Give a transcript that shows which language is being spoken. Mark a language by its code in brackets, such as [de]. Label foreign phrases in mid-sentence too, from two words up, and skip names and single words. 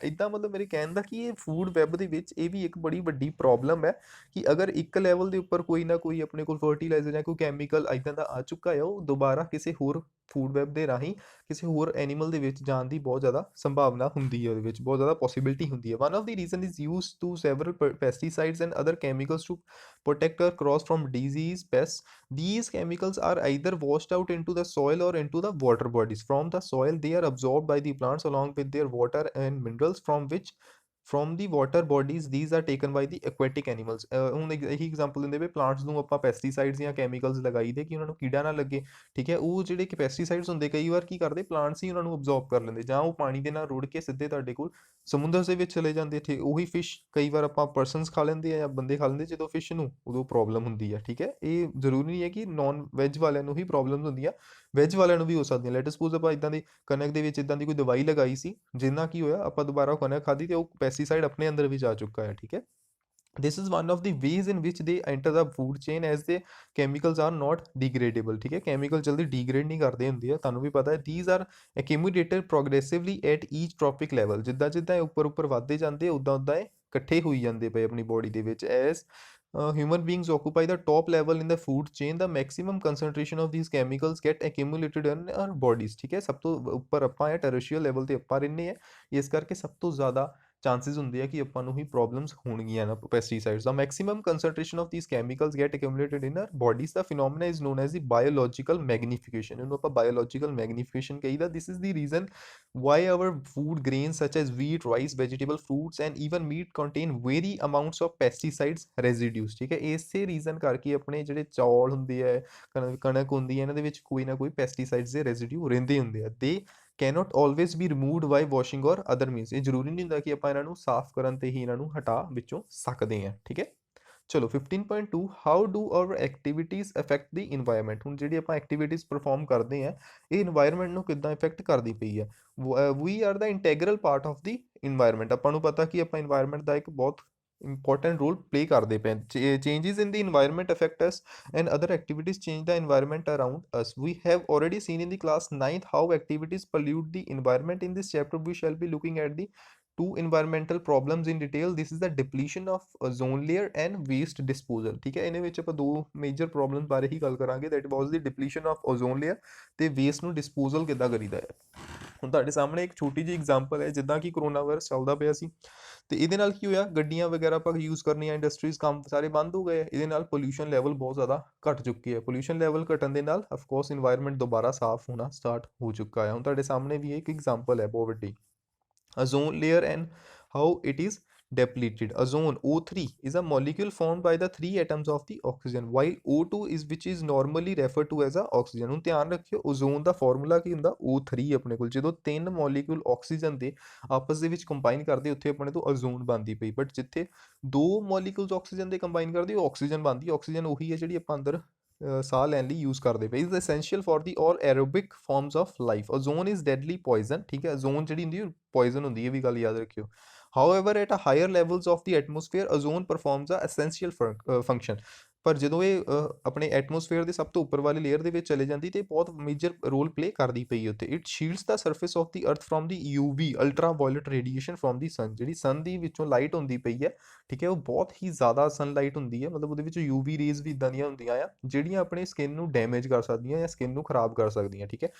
[pa] ਇੱਦਾਂ ਮਤਲਬ ਮੇਰੇ ਕਹਿਣ ਦਾ ਕਿ ਇਹ [en] food web [pa] ਦੇ ਵਿੱਚ ਇਹ ਵੀ ਇੱਕ ਬੜੀ ਵੱਡੀ ਪ੍ਰੋਬਲਮ ਹੈ ਕਿ ਅਗਰ ਇੱਕ ਲੈਵਲ ਦੇ ਉੱਪਰ ਕੋਈ ਨਾ ਕੋਈ ਆਪਣੇ ਕੋਲ ਫਰਟੀਲਾਈਜ਼ਰ ਜਾਂ ਕੋਈ ਕੈਮੀਕਲ ਇੱਦਾਂ ਦਾ ਆ ਚੁੱਕਾ ਹੈ, ਉਹ ਦੁਬਾਰਾ ਕਿਸੇ ਹੋਰ [en] food web [pa] ਦੇ ਰਾਹੀਂ ਕਿਸੇ ਹੋਰ ਐਨੀਮਲ ਦੇ ਵਿੱਚ ਜਾਣ ਦੀ ਬਹੁਤ ਜ਼ਿਆਦਾ ਸੰਭਾਵਨਾ ਹੁੰਦੀ ਹੈ, ਉਹਦੇ ਵਿੱਚ ਬਹੁਤ ਜ਼ਿਆਦਾ ਪੋਸੀਬਿਲਿਟੀ ਹੁੰਦੀ ਹੈ। [en] one of the reason is use to several pesticides and other chemicals to protect our crops from disease pests. These chemicals are either washed out into the soil or into the water bodies. From the soil they are absorbed by the plants along with their water and minerals, from the water bodies these are taken by the aquatic animals. [pa] ਹੁਣ ਇਹੀ ਐਗਜ਼ਾਮਪਲ ਦਿੰਦੇ ਪਏ, ਪਲਾਂਟਸ ਨੂੰ ਆਪਾਂ ਪੈਸਟੀਸਾਈਡਸ ਜਾਂ ਕੈਮੀਕਲਸ ਲਗਾਈ ਦੇ ਕਿ ਉਹਨਾਂ ਨੂੰ ਕੀੜਾ ਨਾ ਲੱਗੇ, ਠੀਕ ਹੈ। ਉਹ ਜਿਹੜੇ ਕਿ ਪੈਸਟੀਸਾਈਡਸ ਹੁੰਦੇ ਕਈ ਵਾਰ ਕੀ ਕਰਦੇ, ਪਲਾਂਟਸ ਹੀ ਉਹਨਾਂ ਨੂੰ ਅਬਜ਼ੌਰਬ ਕਰ ਲੈਂਦੇ, ਜਾਂ ਉਹ ਪਾਣੀ ਦੇ ਨਾਲ ਰੁੜ ਕੇ ਸਿੱਧੇ ਤੁਹਾਡੇ ਕੋਲ ਸਮੁੰਦਰ ਦੇ ਵਿੱਚ ਚਲੇ ਜਾਂਦੇ। ਠੀਕ ਉਹੀ ਫਿਸ਼ ਕਈ ਵਾਰ ਆਪਾਂ ਪਰਸਨਸ ਖਾ ਲੈਂਦੇ ਆ ਜਾਂ ਬੰਦੇ ਖਾ ਲੈਂਦੇ, ਜਦੋਂ ਫਿਸ਼ ਨੂੰ ਉਦੋਂ ਪ੍ਰੋਬਲਮ ਹੁੰਦੀ ਹੈ, ਠੀਕ ਹੈ। ਇਹ ਜ਼ਰੂਰੀ ਨਹੀਂ ਹੈ ਕਿ [en] non veg [pa] ਵਾਲਿਆਂ ਨੂੰ ਹੀ ਪ੍ਰੋਬਲਮ ਹੁੰਦੀਆਂ, ਵੈਜ ਵਾਲਿਆਂ ਨੂੰ ਵੀ ਹੋ ਸਕਦੀਆਂ। [en] let suppose [pa] ਆਪਾਂ ਇੱਦਾਂ ਦੀ ਕਣਕ ਦੇ ਵਿੱਚ ਇੱਦਾਂ ਦੀ ਕੋਈ ਦਵਾਈ ਲਗਾਈ ਸੀ, ਜਿੰਨਾ ਕੀ ਹੋਇਆ ਆਪਾਂ ਦੁਬਾਰਾ ਉਹ ਕਣਕ ਖਾਧੀ ਤੇ ਉਹ ਪੈਸਟੀਸਾਈਡ ਆਪਣੇ ਅੰਦਰ ਵੀ ਜਾ ਚੁੱਕਾ ਹੈ, ਠੀਕ ਹੈ। [en] This is one of the ways in which they enter the food chain, as the chemicals are not degradable, [pa] ਠੀਕ ਹੈ। ਕੈਮੀਕਲ ਜਲਦੀ ਡੀਗਰੇਡ ਨਹੀਂ ਕਰਦੇ ਹੁੰਦੇ ਆ, ਤੁਹਾਨੂੰ ਵੀ ਪਤਾ ਹੈ। [en] these are accumulated progressively at each trophic level, [pa] ਜਿੱਦਾਂ ਜਿੱਦਾਂ ਇਹ ਉੱਪਰ ਉੱਪਰ ਵੱਧਦੇ ਜਾਂਦੇ ਉਦਾਂ ਉਦਾਂ ਇਹ ਇਕੱਠੇ ਹੋਈ ਜਾਂਦੇ ਪਏ ਆਪਣੀ ਬੋਡੀ ਦੇ ਵਿੱਚ। [en] as human beings occupy the top level in the food chain, the maximum concentration of these chemicals get accumulated in our bodies, [pa] ਠੀਕ ਹੈ। ਸਭ ਤੋਂ ਉੱਪਰ ਆਪਾਂ ਹੈ, [en] tertiary level [pa] ਤੇ ਆਪਾਂ ਰਹਿੰਦੇ ਆ, ਇਸ ਕਰਕੇ ਸਭ ਤੋਂ ਜ਼ਿਆਦਾ ਚਾਂਸਿਸ ਹੁੰਦੇ ਆ ਕਿ ਆਪਾਂ ਨੂੰ ਹੀ ਪ੍ਰੋਬਲਮਸ ਹੋਣਗੀਆਂ ਨਾ ਪੈਸਟੀਸਾਈਡਸ ਦਾ। [en] maximum concentration of these chemicals get accumulated in our bodies. the phenomena is known as the biological magnification, [pa] ਇਹਨੂੰ ਆਪਾਂ [en] biological magnification ਕਹੀਦਾ। this is the reason why our food grains such as wheat, rice, vegetable, fruits and even meat contain very amounts of pesticides residues, [pa] ਠੀਕ ਹੈ। ਇਸੇ ਰੀਜ਼ਨ ਕਰਕੇ ਆਪਣੇ ਜਿਹੜੇ ਚੌਲ ਹੁੰਦੇ ਆ, ਕਣਕ ਹੁੰਦੀ ਹੈ, ਇਹਨਾਂ ਦੇ ਵਿੱਚ ਕੋਈ ਨਾ ਕੋਈ ਪੈਸਟੀਸਾਈਡਸ ਦੇ ਰੈਜ਼ੀਡਿਊ ਰਹਿੰਦੇ ਹੁੰਦੇ ਆ। [en] ਦੇ cannot always be removed by washing or other means, [pa] ਇਹ ਜ਼ਰੂਰੀ ਨਹੀਂ ਹੁੰਦਾ ਕਿ ਆਪਾਂ ਇਹਨਾਂ ਨੂੰ ਸਾਫ਼ ਕਰਨ ਤੇ ਹੀ ਇਹਨਾਂ ਨੂੰ ਹਟਾ ਵਿੱਚੋਂ ਸਕਦੇ ਹਾਂ, ਠੀਕ ਹੈ। [en] ਚਲੋ 15.2 how do our activities affect the environment. [pa] ਹੁਣ ਜਿਹੜੀ ਆਪਾਂ [en] activities perform [pa] ਕਰਦੇ ਹਾਂ, ਇਹ ਇਨਵਾਇਰਮੈਂਟ ਨੂੰ ਕਿੱਦਾਂ ਇਫੈਕਟ ਕਰਦੀ ਪਈ ਹੈ। [en] we are the integral part of the environment. [pa] ਆਪਾਂ ਨੂੰ ਪਤਾ ਕਿ ਆਪਾਂ ਇਨਵਾਇਰਮੈਂਟ ਦਾ ਇੱਕ ਬਹੁਤ [en] important role play [pa] ਕਰਦੇ ਪਏ। [en] changes in the environment affect us and other activities change the environment around us. We have already seen in the class 9th how activities pollute the environment. In this chapter we shall be looking at the two environmental problems in detail. This is the depletion of ozone layer and waste disposal, [pa] ਠੀਕ ਹੈ। ਇਹਦੇ ਵਿੱਚ ਆਪਾਂ ਦੋ [en] major problem [pa] ਬਾਰੇ ਹੀ ਗੱਲ ਕਰਾਂਗੇ, [en] that was the depletion of ozone layer [pa] ਤੇ ਵੇਸਟ ਨੂੰ ਡਿਸਪੋਜ਼ਲ ਕਿੱਦਾਂ ਕਰੀਦਾ ਹੈ। ਹੁਣ ਤੁਹਾਡੇ ਸਾਹਮਣੇ ਇੱਕ ਛੋਟੀ ਜਿਹੀ ਐਗਜ਼ਾਮਪਲ ਹੈ, ਜਿੱਦਾਂ ਕਿ ਕਰੋਨਾ ਵਾਇਰਸ ਚੱਲਦਾ ਪਿਆ ਸੀ ਤੇ ਇਹਦੇ ਨਾਲ ਕੀ ਹੋਇਆ, ਗੱਡੀਆਂ ਵਗੈਰਾ ਆਪਾਂ ਯੂਜ਼ ਕਰਨੀਆਂ, ਇੰਡਸਟਰੀਜ਼ ਕੰਮ ਸਾਰੇ ਬੰਦ ਹੋ ਗਏ। ਇਹਦੇ ਨਾਲ [en] pollution level [pa] ਬਹੁਤ ਜ਼ਿਆਦਾ ਘਟ ਚੁੱਕੀ ਹੈ। [en] pollution level [pa] ਘਟਣ ਦੇ ਨਾਲ [en] of course environment [pa] ਦੁਬਾਰਾ ਸਾਫ਼ ਹੋਣਾ ਸਟਾਰਟ ਹੋ ਚੁੱਕਾ ਹੈ। ਹੁਣ ਤੁਹਾਡੇ ਸਾਹਮਣੇ ਵੀ ਇੱਕ ਐਗਜ਼ਾਮਪਲ ਹੈ ਬਹੁਤ ਵੱਡੀ, [en] ozone layer and how it is depleted. Ozone O3 is a molecule formed by the three atoms of the oxygen, while O2 is which is normally referred to as a oxygen. [pa] ਹੁਣ ਧਿਆਨ ਰੱਖਿਓ, ਓਜ਼ੋਨ ਦਾ ਫਾਰਮੂਲਾ ਕੀ ਹੁੰਦਾ, O3 ਆਪਣੇ ਕੋਲ। ਜਦੋਂ ਤਿੰਨ ਮੋਲੀਕਿਊਲ ਆਕਸੀਜਨ ਦੇ ਆਪਸ ਦੇ ਵਿੱਚ ਕੰਬਾਈਨ ਕਰਦੇ, ਉੱਥੇ ਆਪਣੇ ਤੋਂ ਓਜ਼ੋਨ ਬਣਦੀ ਪਈ। ਬਟ ਜਿੱਥੇ ਦੋ ਮੋਲੀਕਿਊਲਸ ਆਕਸੀਜਨ ਦੇ ਕੰਬਾਈਨ ਕਰਦੇ, ਉਹ ਆਕਸੀਜਨ ਬਣਦੀ। ਆਕਸੀਜਨ ਉਹੀ ਹੈ ਜਿਹੜੀ ਆਪਾਂ ਅੰਦਰ ਸਾਹ ਲੈਣ ਲਈ ਯੂਜ਼ ਕਰਦੇ ਪਏ। [en] is essential for the all aerobic forms of life. ozone is deadly poison, [pa] ਠੀਕ ਹੈ। ਓਜ਼ੋਨ ਜਿਹੜੀ ਹੁੰਦੀ ਹੈ ਪੋਇਜ਼ਨ ਹੁੰਦੀ ਹੈ, ਇਹ ਵੀ ਗੱਲ ਯਾਦ ਰੱਖਿਓ। [en] However, at a higher levels of the atmosphere, ozone performs a essential function. [pa] ਪਰ ਜਦੋਂ ਇਹ ਆਪਣੇ ਐਟਮੋਸਫੇਅਰ ਦੇ ਸਭ ਤੋਂ ਉੱਪਰ ਵਾਲੀ ਲੇਅਰ ਦੇ ਵਿੱਚ ਚਲੇ ਜਾਂਦੀ ਤੇ ਬਹੁਤ [en] major role play [pa] ਕਰਦੀ ਪਈ ਉੱਤੇ। [en] it shields the surface of the earth from the UV ultra violet radiation from the sun. [pa] ਜਿਹੜੀ ਸਨ ਦੀ ਵਿੱਚੋਂ ਲਾਈਟ ਹੁੰਦੀ ਪਈ ਹੈ, ਠੀਕ ਹੈ, ਉਹ ਬਹੁਤ ਹੀ ਜ਼ਿਆਦਾ ਸਨਲਾਈਟ ਹੁੰਦੀ ਹੈ। ਮਤਲਬ ਉਹਦੇ ਵਿੱਚ [en] UV rays [pa] ਵੀ ਇੱਦਾਂ ਦੀਆਂ ਹੁੰਦੀਆਂ ਆ ਜਿਹੜੀਆਂ ਆਪਣੇ ਸਕਿਨ ਨੂੰ ਡੈਮੇਜ ਕਰ ਸਕਦੀਆਂ ਜਾਂ ਸਕਿਨ ਨੂੰ ਖਰਾਬ ਕਰ ਸਕਦੀਆਂ, ਠੀਕ ਹੈ।